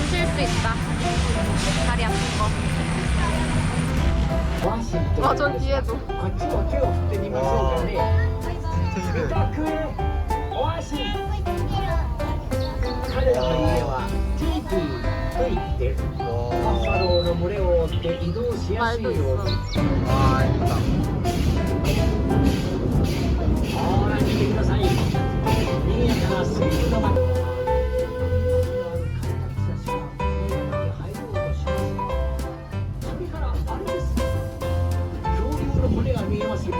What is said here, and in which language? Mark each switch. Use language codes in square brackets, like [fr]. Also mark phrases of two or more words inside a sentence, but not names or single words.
[ko] 수 있다. 다리 아픈 거. 저 뒤에도. [ja] こっちも手を振ってみましょうかね。楽園オアシス。彼らの家はティーティーと言ってバッファローの群れを追って移動しやすいように。 [ko] 아 이쁘다. [ja] ほら見てください。賑やかなスイートな街。入ろうとします。首からあれです。恐竜の骨が見えますよ。